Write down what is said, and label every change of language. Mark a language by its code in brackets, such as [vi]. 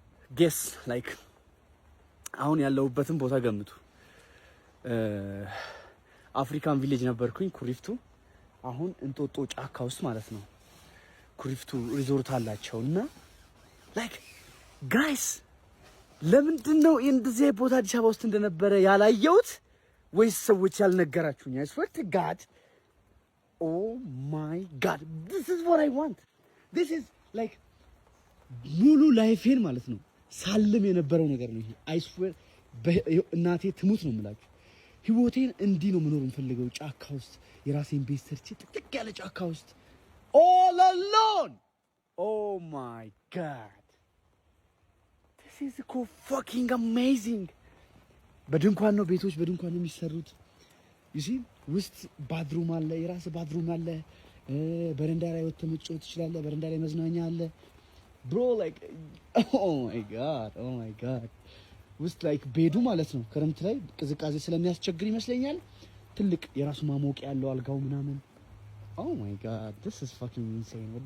[am] ጌስ ላይክ አሁን ያለሁበትን ቦታ ገምቱ። አፍሪካን ቪሌጅ ነበርኩኝ ኩሪፍቱ። አሁን እንጦጦ ጫካ ውስጥ ማለት ነው። ኩሪፍቱ ሪዞርት አላቸው እና ላይክ ጋይስ ለምንድን ነው እንደዚህ ቦታ አዲስ አበባ ውስጥ እንደነበረ ያላየሁት ወይስ ሰዎች ያልነገራችሁኝ? [en] I swear to God, oh my God, this is what I want. This is like [am] ሙሉ ላይፌን ማለት ነው ሳልም የነበረው ነገር ነው ይሄ። [en] I swear [am] እናቴ ትሙት ነው የምላችሁ። ህይወቴን እንዲህ ነው መኖር የምፈልገው፣ ጫካ ውስጥ የራሴን ቤት ሰርቼ ጥቅጥቅ ያለ ጫካ ውስጥ [en] all alone. Oh my God, this is so fucking amazing. [am] በድንኳን ነው ቤቶች በድንኳን ነው የሚሰሩት። [en] you see [am] ውስጥ ባድሩም አለ፣ የራስ ባድሩም አለ። በረንዳ ላይ ወጥተህ መጫወት ትችላለህ። በረንዳ ላይ መዝናኛ አለ [en] bro, like oh my god [am] ውስጥ ላይክ ቤዱ ማለት ነው ክረምት ላይ ቅዝቃዜ ስለሚያስቸግር ይመስለኛል ትልቅ የራሱ ማሞቂያ ያለው አልጋው ምናምን። [en] oh my god, this is fucking insane.